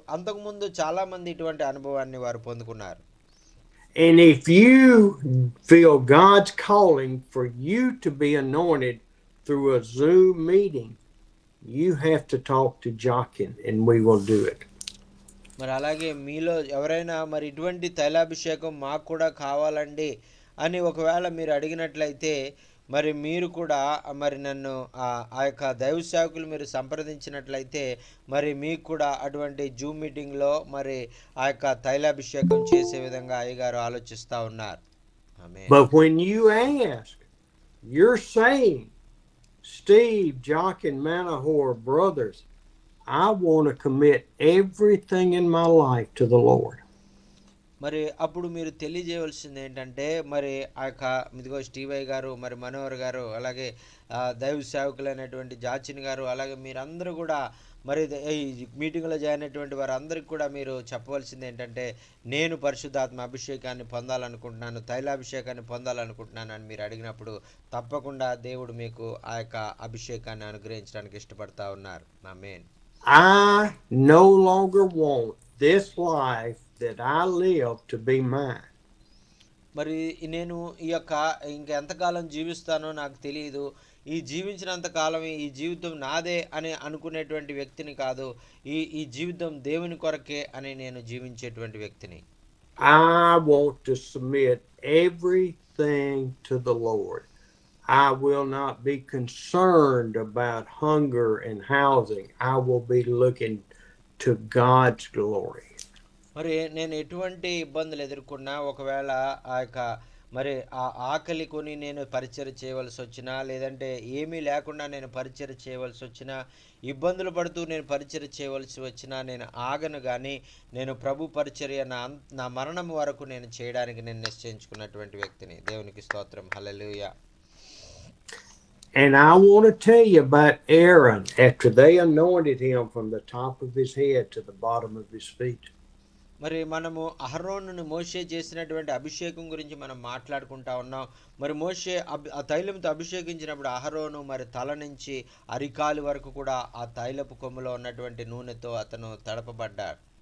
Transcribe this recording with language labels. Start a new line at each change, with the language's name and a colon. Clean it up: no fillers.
Telugu: అంతకుముందు చాలామంది ఇటువంటి అనుభవాన్ని వారు పొందుకున్నారు.
English: And if you feel God's calling for you to be anointed through a Zoom meeting, you have to talk to Jochen and we will do it.
Telugu: మరి అలాగే మీలో ఎవరైనా మరి ఇటువంటి తైలాభిషేకం మాకు కూడా కావాలండి అని ఒకవేళ మీరు అడిగినట్లయితే మరి మీరు కూడా మరి నన్ను ఆ యొక్క దైవ సేవకులు మీరు సంప్రదించినట్లయితే మరి మీకు కూడా అటువంటి జూమ్ మీటింగ్లో మరి ఆ యొక్క తైలాభిషేకం చేసే విధంగా అయ్యగారు ఆలోచిస్తూ ఉన్నారు.
English: But when you ask, you're saying, Steve, Jock, and Manahor brothers, I want to commit everything in my life to the Lord.
Telugu: మరి అప్పుడు మీరు తెలియజేయవలసింది ఏంటంటే మరి ఆ యొక్క ఇదిగో స్టీవై గారు, మరి మనోహర్ గారు, అలాగే దైవ సేవకులైనటువంటి జాచిన్ గారు, అలాగే మీరందరూ కూడా మరి ఈ మీటింగ్లో జాయిన్ అయినటువంటి వారు అందరికి కూడా మీరు చెప్పవలసింది ఏంటంటే నేను పరిశుద్ధాత్మ అభిషేకాన్ని పొందాలనుకుంటున్నాను, తైలాభిషేకాన్ని పొందాలనుకుంటున్నాను అని మీరు అడిగినప్పుడు తప్పకుండా దేవుడు మీకు ఆ యొక్క అభిషేకాన్ని అనుగ్రహించడానికి ఇష్టపడతా ఉన్నారు. ఆమేన్.
English: I no longer want this life that I live to be mine.
Telugu: మరి నేను ఈ యొక్క ఇంకెంతకాలం జీవిస్తానో నాకు తెలియదు, ఈ జీవించినంత కాలం ఈ జీవితం నాదే అని అనుకునేటువంటి వ్యక్తిని కాదు, ఈ జీవితం దేవుని కొరకే అని నేను జీవించేటువంటి వ్యక్తిని.
English: I want to submit everything to the Lord. I will not be concerned about hunger and housing. I will be looking to God's glory.
Telugu: మరి నేను ఎటువంటి ఇబ్బందులు ఎదుర్కొన్నా, ఒకవేళ ఆ యొక్క మరి ఆ ఆకలి కొని నేను పరిచయం చేయవలసి వచ్చినా, లేదంటే ఏమీ లేకుండా నేను పరిచయం చేయవలసి వచ్చినా, ఇబ్బందులు పడుతూ నేను పరిచయం చేయవలసి వచ్చినా నేను ఆగను. కానీ నేను ప్రభు పరిచర్య నా మరణం వరకు నేను చేయడానికి నేను నిశ్చయించుకున్నటువంటి వ్యక్తిని. దేవునికి స్తోత్రం. హల్లెలూయా.
English: And I want to tell you about Aaron after they anointed him from the top of his head to the bottom of his feet.
Telugu: మరి మనము అహరోనును మోషే చేసినటువంటి అభిషేకం గురించి మనం మాట్లాడుకుంటా ఉన్నాం. మరి మోషే ఆ తైలంతో అభిషేకించినప్పుడు అహరోను మరి తల నుంచి అరికాలి వరకు కూడా ఆ తైలపు కొమ్ములో ఉన్నటువంటి నూనెతో అతను తడపబడ్డాడు.